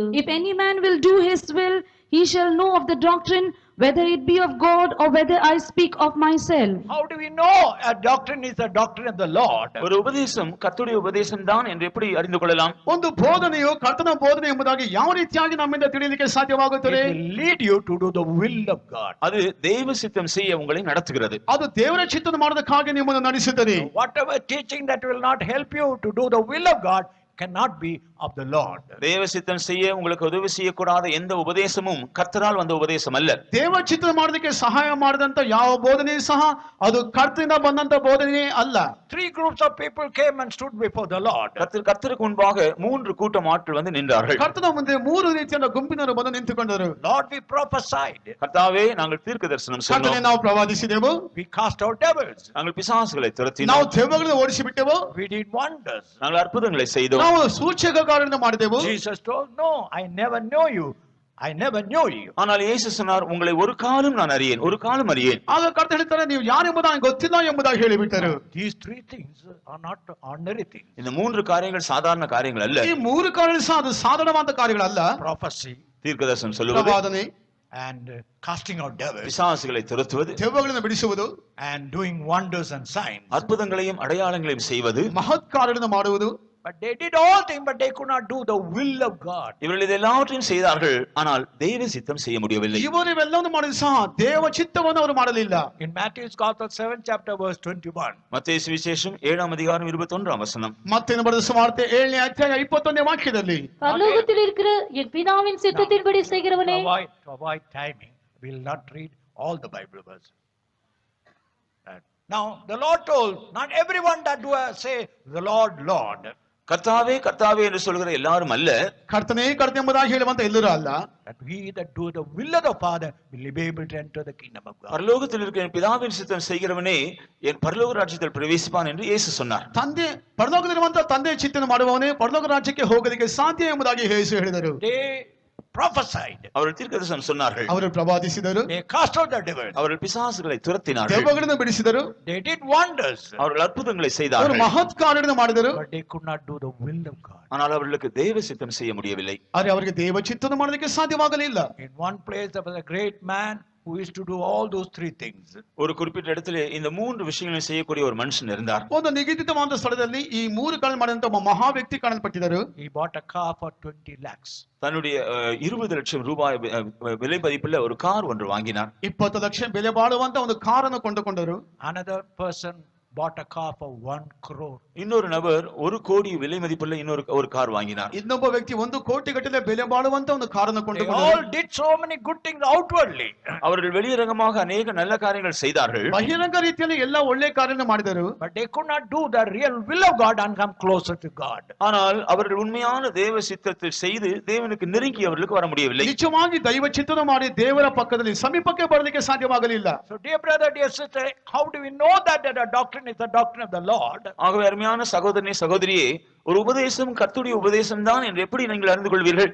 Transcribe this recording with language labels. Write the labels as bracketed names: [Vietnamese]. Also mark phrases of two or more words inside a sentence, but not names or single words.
[English] If any man will do his will, he shall know of the doctrine, whether it be of God or whether I speak of myself. How do we know a doctrine is a doctrine of the Lord? [Tamil] ஒரு உபதேசம் கர்த்தருடைய உபதேசம் தான் என்று எப்படி அறிந்து கொள்ளலாம்? [Kannada] ಒಂದು ಬೋಧನೆಯು ಕರ್ತನ ಬೋಧನೆ ಎಂಬುದಾಗಿ ಯಾವ ರೀತಿಯಾಗಿ ನಮ್ಮಿಂದ ತಿಳಿಯಲಿಕ್ಕೆ ಸಾಧ್ಯವಾಗುತ್ತದೆ? [English] It will lead you to do the will of God. [Tamil] அது தெய்வ சித்தம் செய்ய உங்களை நடத்துகிறது. [Kannada] ಅದು ದೇವರ ಚಿತ್ತನ ಮಾಡೋದಕ್ಕಾಗಿ ನಿಮ್ಮನ್ನು ನಡೆಸುತ್ತದೆ. [English] Whatever teaching that will not help you to do the will of God cannot be of the Lord. [Tamil] தேவ சித்தம் செய்ய உங்களுக்கு உதவி செய்யக்கூடாத எந்த உபதேசமும் கர்த்தரால் வந்த உபதேசம் அல்ல. [Kannada] ದೇವ ಚಿತ್ತನ ಮಾಡೋದಕ್ಕೆ ಸಹಾಯ ಮಾಡಿದಂತ ಯಾವ ಬೋಧನೆ ಸಹ ಅದು ಕರ್ತನಿಂದ ಬಂದಂತ ಬೋಧನೆ ಅಲ್ಲ. [English] 3 groups of people came and stood before the Lord. [Tamil] கர்த்தருக்கு முன்பாக 3 கூட்டம் ஆட்கள் வந்து நின்றார்கள். [Kannada] ಕರ್ತನ ಮುಂದೆ 3 ರೀತಿಯ ಗುಂಪಿನವರು ಬಂದು ನಿಂತುಕೊಂಡರು. [English] Lord, we prophesied. [Tamil] கர்த்தாவே, நாங்கள் தீர்க்க தரிசனம் [Kannada] ಕರ್ತನೇ, [Tamil] சொன்னோம். [Kannada] ನಾವು ಪ್ರವಾದಿಸಿದೆವು. [English] We cast out devils. [Tamil] நாங்கள் பிசாசுகளை [Kannada] ನಾವು [Tamil] துரத்தினோம். [Kannada] ದೆವ್ವಗಳನ್ನು ಓಡಿಸಿ ಬಿಟ್ಟೆವು. [English] We did wonders. [Tamil] நாங்கள் அற்புதங்களை செய்தோம். [Kannada] ನಾವು ಸೂಚಕಗಳನ್ನು ಮಾಡಿದೆವು. [English] Jesus told, no, I never know you. I never knew you. [Tamil] ஆனால் இயேசு சொன்னார், உங்களை ஒரு காலம் நான் அறியேன், ஒரு காலம் அறியேன். [Kannada] ಆಗ ಕರ್ತ ಹೇಳ್ತಾರೆ, ನೀವು ಯಾರೆಂಬುದು ನನಗೆ ಗೊತ್ತಿಲ್ಲ ಎಂಬುದಾಗಿ ಹೇಳಿಬಿಟ್ಟರು. [English] These 3 things are not ordinary things. [Tamil] இந்த 3 காரியங்கள் சாதாரண காரியங்கள் அல்ல. [Kannada] ಈ 3 ಕಾರ್ಯಗಳು ಸಹ ಅದು ಸಾಧಾರಣವಾದ ಕಾರ್ಯಗಳಲ್ಲ. [English] Prophecy, [Tamil] தீர்க்கதரிசனம் சொல்லுவது, [Kannada] ಪ್ರವಾದನೆ, [English] and casting out devils [Tamil] பிசாசுகளை துரத்துவது, [Kannada] ದೆವ್ವಗಳನ್ನು ಬಿಡಿಸುವುದು, [English] and doing wonders and signs. [Tamil] அற்புதங்களையும் அடையாளங்களையும் செய்வது. [Kannada] ಮಹತ್ ಕಾರ್ಯಗಳನ್ನು ಮಾಡುವುದು. [English] But they did all things, but they could not do the will of God. [Tamil] இவர்கள் இது எல்லாவற்றையும் செய்தார்கள், ஆனால் தேவ சித்தம் செய்ய முடியவில்லை. [Kannada] ಇವರು ಇವೆಲ್ಲವನ್ನು ಮಾಡಿದ್ರು ಸಹ ದೇವ ಚಿತ್ತವನ್ನು ಅವರು ಮಾಡಲಿಲ್ಲ. [English] In Matthew's Gospel 7th chapter verse 21. [Tamil] மத்தேயு சுவிசேஷம் 7ஆம் அதிகாரம் 21ஆம் வசனம். [Kannada] ಮತ್ತೆ ಬರೆದ ಸುವಾರ್ತೆ 7ನೇ ಅಧ್ಯಾಯ 21ನೇ ವಾಕ್ಯದಲ್ಲಿ, [Tamil] பரலோகத்தில் இருக்கிற என் பிதாவின் சித்தத்தின்படி செய்கிறவனே. [English] To avoid timing, we will not read all the Bible verses. Now the Lord told, not everyone that do say the Lord, Lord. [Tamil] கர்த்தாவே கர்த்தாவே என்று சொல்கிற எல்லாரும் அல்ல, [Kannada] ಕರ್ತನೇ ಕರ್ತನೆ ಎಂಬುದಾಗಿ ಹೇಳುವಂತ ಎಲ್ಲರೂ ಅಲ್ಲ, [English] that we that do the will of the Father will be able to enter the kingdom of God. [Tamil] பரலோகத்தில் இருக்கிற என் பிதாவின் சித்தம் செய்கிறவனே என் பரலோக ராஜ்யத்தில் பிரவேசிப்பான் என்று இயேசு சொன்னார். [Kannada] ತಂದೆ ಪರಲೋಕದಲ್ಲಿರುವಂತ ತಂದೆ ಚಿತ್ತನ ಮಾಡುವವನೇ ಪರಲೋಕ ರಾಜ್ಯಕ್ಕೆ ಹೋಗೋದಕ್ಕೆ ಸಾಧ್ಯ ಎಂಬುದಾಗಿ ಯೇಸು ಹೇಳಿದರು. [English] They prophesied. [Tamil] அவர்கள் தீர்க்கதரிசனம் சொன்னார்கள். [Kannada] ಅವರು ಪ್ರವಾದಿಸಿದರು, [English] They cast out the devil. [Tamil] அவர்கள் பிசாசுகளை துரத்தினார்கள். [Kannada] ದೆವ್ವಗಳನ್ನು ಬಿಡಿಸಿದರು, [English] They did wonders. [Tamil] அவர்கள் அற்புதங்களை [Kannada] ಅವರು [Tamil] செய்தார்கள். [Kannada] ಮಹತ್ ಕಾರ್ಯಗಳನ್ನು ಮಾಡಿದರು. [English] But they could not do the will of God. [Tamil] ஆனால் அவர்களுக்கு தேவ சித்தம் செய்ய முடியவில்லை. [Kannada] ಆದರೆ ಅವರಿಗೆ ದೇವ ಚಿತ್ತನ ಮಾಡಲಿಕ್ಕೆ ಸಾಧ್ಯವಾಗಲಿಲ್ಲ. [English] In one place there was a great man who used to do all those three things. [Tamil] ஒரு குறிப்பிட்ட இடத்திலே இந்த மூன்று விஷயங்களை செய்யக்கூடிய ஒரு மனுஷன் இருந்தார். [Kannada] ಒಂದು ನಿಗದಿತವಾದ ಸ್ಥಳದಲ್ಲಿ ಈ ಮೂರು ಕಾರ್ಯ ಮಾಡಿದಂತ ಒಬ್ಬ ಮಹಾ ವ್ಯಕ್ತಿ ಕಾಣಲ್ಪಟ್ಟಿದ್ದರು. [English] He bought a car for 20 lakhs. [Tamil] தன்னுடைய 20 லட்சம் ரூபாய் விலை மதிப்புள்ள ஒரு கார் ஒன்று வாங்கினார். [Kannada] 20 ಲಕ್ಷ ಬೆಲೆ ಬಾಳುವಂತ ಒಂದು ಕಾರನ್ನು ಕೊಂಡುಕೊಂಡರು. [English] Another person bought a car for 1 crore. [Tamil] இன்னொரு நபர் 1 கோடி விலை மதிப்புள்ள ஒரு கார் வாங்கினார். [Kannada] ಇನ್ನೊಬ್ಬ ವ್ಯಕ್ತಿ 1 ಕೋಟಿ ಗಟ್ಟಲೆ ಬೆಲೆ ಬಾಳುವಂತ ಒಂದು ಕಾರನ್ನು [English] They [Kannada] ಕೊಂಡುಕೊಂಡರು. [English] all did so many good things outwardly. [Tamil] அவர்கள் வெளியரங்கமாக அநேக நல்ல காரியங்கள் செய்தார்கள். [Kannada] ಬಹಿರಂಗ ರೀತಿಯಲ್ಲಿ ಎಲ್ಲ ಒಳ್ಳೆ ಕಾರ್ಯವನ್ನು ಮಾಡಿದರು. [English] But they could not do the real will of God and come closer to God. [Tamil] ஆனால் அவர்கள் உண்மையான தேவ சித்தத்தை செய்து தேவனுக்கு நெருங்கி அவர்களுக்கு வர முடியவில்லை. [Kannada] ನಿಜವಾಗಿ ದೈವ ಚಿತ್ತನ ಮಾಡಿ ದೇವರ ಪಕ್ಕದಲ್ಲಿ ಸಮೀಪಕ್ಕೆ ಬರಲಿಕ್ಕೆ ಸಾಧ್ಯವಾಗಲಿಲ್ಲ. [English] So dear brother, dear sister, how do we know that the doctrine is the doctrine of the Lord? [Tamil] ஆகவே அருமையான சகோதரனே சகோதரியே, ஒரு உபதேசம் கர்த்தருடைய உபதேசம் தான் என்று எப்படி நீங்கள் அறிந்து கொள்வீர்கள்?